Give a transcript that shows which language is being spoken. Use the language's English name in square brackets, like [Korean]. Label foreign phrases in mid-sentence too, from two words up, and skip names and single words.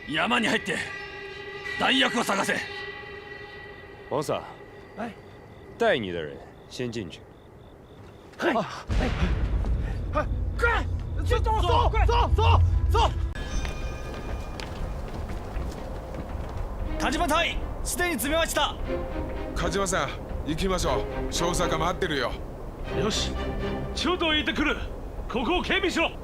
[Japanese] 山に入って弾薬を探せ。 [Chinese] 王萨，哎，带你的人先进去。嘿，快，走走走走走！ [Japanese] 田島隊員すでに詰めました。梶間さん行きましょう。少佐が待ってるよ。よし、ちょっと行ってくる。ここを警備しろ。